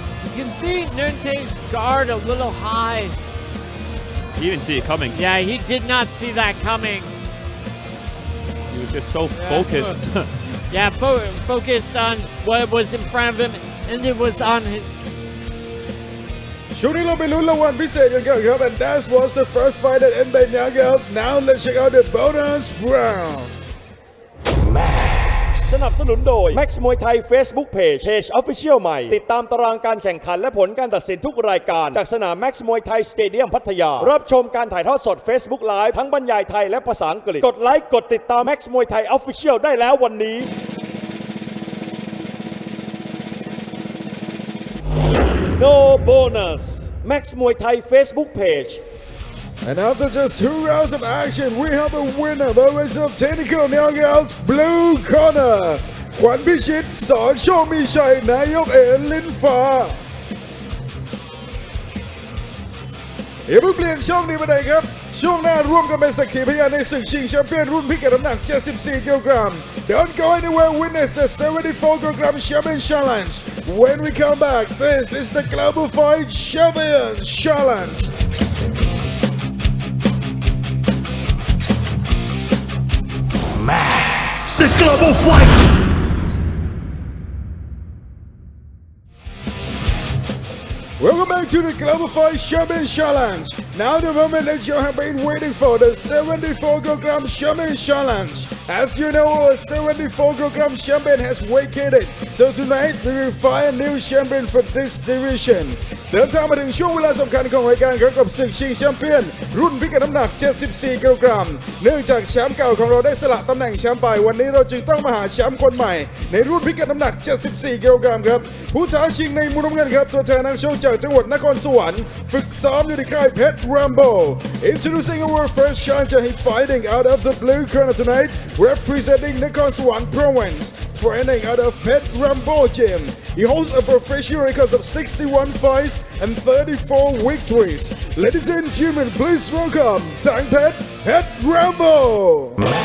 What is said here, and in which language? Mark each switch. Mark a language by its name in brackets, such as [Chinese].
[English] You can see Nguyen Thai's guard a little high. He didn't see it coming. Yeah, he did not see that coming. He was just so focused. Yeah, focused on what was in front of him, and it was on his. [Thai] ช่วงนี้เราไปลุ้นรางวัลพิเศษกันครับ [English] and that was the first fight that ended by knockout. Now let's check out the bonus round. [Thai] สนับสนุนโดย Max Muay Thai Facebook Page Official ใหม่ติดตามตารางการแข่งขันและผลการตัดสินทุกรายการจากสนาม Max Muay Thai Stadium พัทยารับชมการถ่ายทอดสด Facebook Live ทั้งบรรยายไทยและภาษาอังกฤษกดไลค์กดติดตาม Max Muay Thai Official ได้แล้ววันนี้ [English] No bonus [Thai] Max Muay Thai Facebook Page. [English] And after just 2 rounds of action, we have a winner by way of technical knockout, blue corner. [Thai] ขวัญพิชิต สอนโชคมีชัย นายกลิ้นฟ้าอย่าเพิ่งเปลี่ยนช่องนี้ไปไหนครับ ช ช่วงหน้าร่วมกันเป็นสักขีพยานในศึกชิงแชมเปี้ยนรุ่นพิกัดน้ำหนัก 74 กิโลกรัม [English] Don't go anywhere, witness the 74 kilogram champion challenge. When we come back, this is the Global Fight Champion Challenge. Max, the global fight. Welcome back to the Global Fight Champion Challenge. Now the moment that you have been waiting for, the 74 kilogram champion challenge. As you know, our 74 kilogram champion has vacated. So tonight we will find a new champion for this division. [Thai] เดินทางมาถึงช่วงเวลาสำคัญของรายการครับกับศึกชิงแชมเปี้ยนรุ่นพิกัดน้ำหนัก 74 กิโลกรัม เนื่องจากแชมป์เก่าของเราได้สละตำแหน่งแชมป์ไปวันนี้เราจึงต้องมาหาแชมป์คนใหม่ในรุ่นพิกัดน้ำหนัก 74 กิโลกรัมครับผู้ท้าชิงในมุมน้ำเงินครับตัวแทนนักชกจากจังหวัดนครสวรรค์ฝึกซ้อมอยู่ในค่ายเพชร Rambo. [English] Introducing our first challenger, he fighting out of the blue corner tonight, representing Nakhon Sawan Province, training out of Pet Rambo Gym. He holds a professional record of 61 fights and 34 victories. Ladies and gentlemen, please welcome Sang Pet Rambo.